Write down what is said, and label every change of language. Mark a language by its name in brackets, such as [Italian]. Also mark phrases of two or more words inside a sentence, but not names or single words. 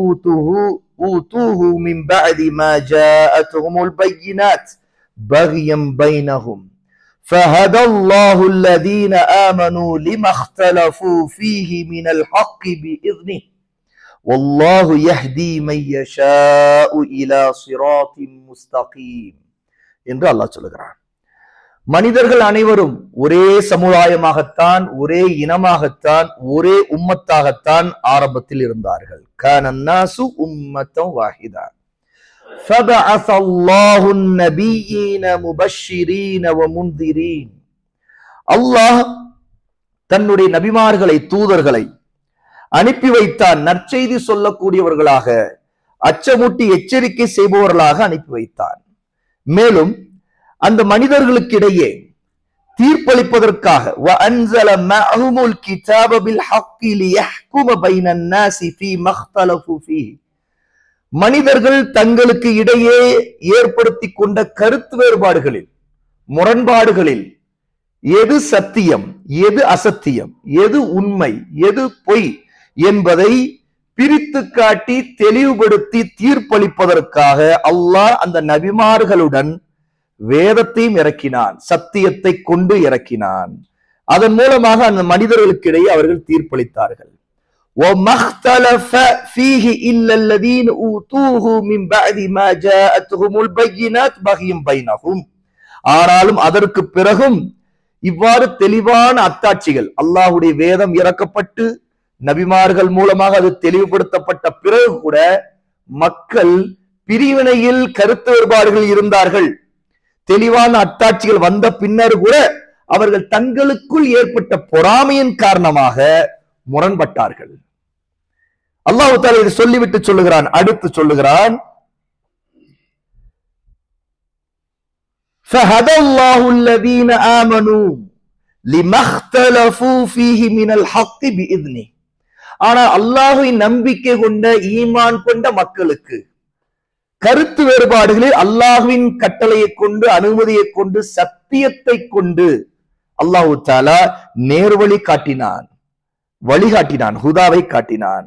[Arabic] أوتوه من بعد ما جاءتهم البينات بغيا بينهم فهدى الله الذين آمنوا لما اختلفوا فيه من الحق بإذنه والله يهدي من يشاء إلى صراط مستقيم [Tamil] என்று அல்லாஹ் சொல்கிறான். மனிதர்கள் அனைவரும் ஒரே சமுதாயமாகத்தான், ஒரே இனமாகத்தான், ஒரே உம்மத்தாகத்தான் ஆரம்பத்தில் இருந்தார்கள். [Arabic] كان الناس أمة واحدة فبعث الله النبيين مبشرين ومنذرين. [Tamil] அல்லாஹ் தன்னுடைய நபிமார்களை, தூதர்களை அனுப்பி வைத்தான், நற்செய்தி சொல்லக்கூடியவர்களாக, அச்சமூட்டி எச்சரிக்கை செய்பவர்களாக அனுப்பி வைத்தான். மேலும் அந்த மனிதர்களுக்கிடையே தீர்ப்பளிப்பதற்காக [Arabic] وَأَنزَلَ مَعَهُمُ الْكِتَابَ بِالْحَقِّ لِيَحْكُمَ بَيْنَ النَّاسِ فِيمَا اخْتَلَفُوا فِيهِ. [Tamil] மனிதர்கள் தங்களுக்கு இடையே ஏற்படுத்தி கொண்ட கருத்து வேறுபாடுகளில், முரண்பாடுகளில் எது சத்தியம், எது அசத்தியம், எது உண்மை, எது பொய் என்பதை பிரித்து காட்டி தெளிவுபடுத்தி தீர்ப்பளிப்பதற்காக அல்லாஹ் அந்த நபிமார்களுடன் வேதத்தையும் இறக்கினான், சத்தியத்தை கொண்டு இறக்கினான். அதன் மூலமாக அந்த மனிதர்களுக்கிடையே அவர்கள் தீர்ப்பளித்தார்கள். [Arabic] وَمَا اخْتَلَفَ فِيهِ إِلَّا الَّذِينَ أُوتُوهُ مِنْ بَعْدِ مَا جَاءَتْهُمُ الْبَيِّنَاتُ بَغْيًا بَيْنَهُمْ. [Tamil] ஆனாலும் அதற்கு பிறகும் இவ்வாறு தெளிவான அத்தாட்சிகள், அல்லாஹ்வுடைய வேதம் இறக்கப்பட்டு நபிமார்கள் மூலமாக அது தெளிவுபடுத்தப்பட்ட பிறகு கூட மக்கள் பிரிவினையில் கருத்து வேறுபாடுகள் இருந்தார்கள். தெளிவான அத்தாட்சிகள் வந்த பின்னர் கூட அவர்கள் தங்களுக்குள் ஏற்பட்ட பொறாமையின் காரணமாக முரண்பட்டார்கள். [Arabic] الله تعالى [Tamil] இதை சொல்லிவிட்டு சொல்லுகிறான், அடுத்து சொல்லுகிறான், [Arabic] فَهَدَى اللَّهُ الَّذِينَ آمَنُوا لِمَا اخْتَلَفُوا فِيهِ مِنَ الْحَقِّ بِإِذْنِهِ. [Tamil] ஆனா அல்லாஹ்வை நம்பிக்கை கொண்ட, ஈமான் கொண்ட மக்களுக்கு கருத்து வேறுபாடுகளில் அல்லாஹ்வின் கட்டளையை கொண்டு, அனுமதியை கொண்டு, சத்தியத்தை கொண்டு [Arabic] الله تعالى [Tamil] நேர்வழி காட்டினான், வழிகாட்டினான், ஹுதாவை காட்டினான்.